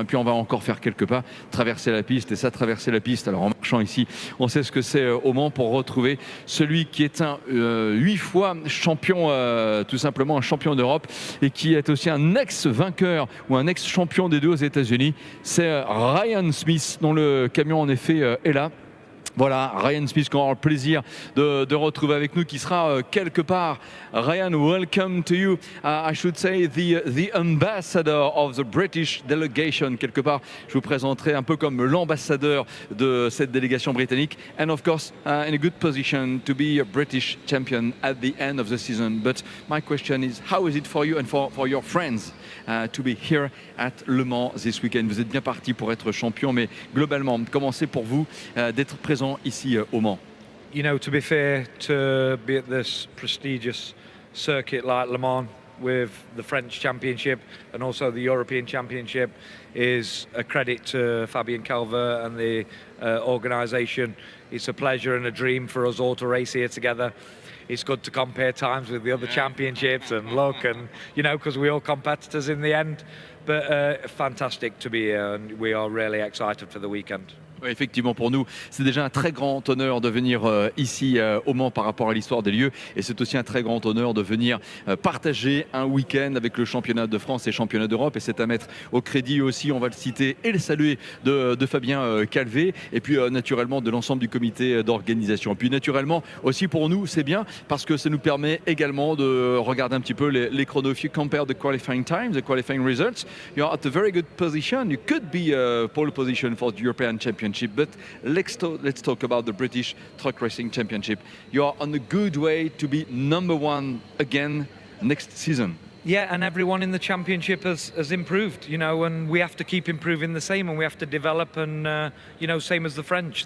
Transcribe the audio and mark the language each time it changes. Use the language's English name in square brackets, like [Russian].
[French] Et puis on va encore faire quelques pas, traverser la piste, et ça, traverser la piste, alors en marchant ici, on sait ce que c'est au Mans, pour retrouver celui qui est un 8 fois champion, tout simplement un champion d'Europe, et qui est aussi un ex-vainqueur ou un ex-champion des deux aux États-Unis. C'est Ryan Smith, dont le camion en effet est là. Voilà, Ryan Smith, qu'on aura le plaisir de retrouver avec nous, qui sera quelque part. [English] Ryan, welcome to you. I should say the ambassador of the British delegation. [French] Quelque part, je vous présenterai un peu comme l'ambassadeur de cette délégation britannique. [English] And of course, in a good position to be a British champion at the end of the season. But my question is, how is it for you and for your friends to be here at Le Mans this weekend? [French] Vous êtes bien parti pour être champion, mais globalement, comment c'est pour vous d'être présent ici au Mans? [English] You know, to be fair, to be at this prestigious circuit like Le Mans with the French Championship and also the European Championship is a credit to Fabien Calvert and the organisation. It's a pleasure and a dream for us all to race here together. it's good to compare times with the other championships and look, and because we're all competitors in the end. But fantastic to be here, and we are really excited for the weekend. [French] Oui, effectivement, pour nous, c'est déjà un très grand honneur de venir ici au Mans par rapport à l'histoire des lieux. Et c'est aussi un très grand honneur de venir partager un week-end avec le championnat de France et championnat d'Europe. Et c'est à mettre au crédit aussi, on va le citer et le saluer, de Fabien Calvé. Et puis naturellement de l'ensemble du comité d'organisation. Puis naturellement aussi pour nous, c'est bien parce que ça nous permet également de regarder un petit peu les chronos. [English] If you compare the qualifying times, the qualifying results, you're at a very good position. You could be pole position for the European Championship. But let's talk about the British Truck Racing Championship. You are on a good way to be number one again next season. Yeah, and everyone in the championship has improved, and we have to keep improving the same, and we have to develop, and same as the French.